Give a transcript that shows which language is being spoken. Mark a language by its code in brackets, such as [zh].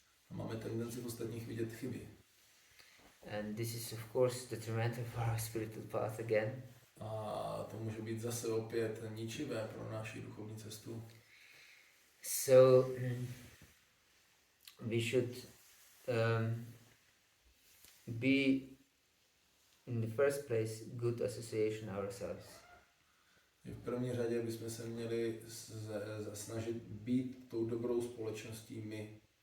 [cs] A máme tendenci v ostatních vidět chyby. [en] And this is of course detrimental for our spiritual path again. [cs] A to může být zase opět ničivé pro naši duchovní cestu. [en] So we should be in the first place good association ourselves. [cs] V první řadě bychom se měli snažit být tou dobrou společností my.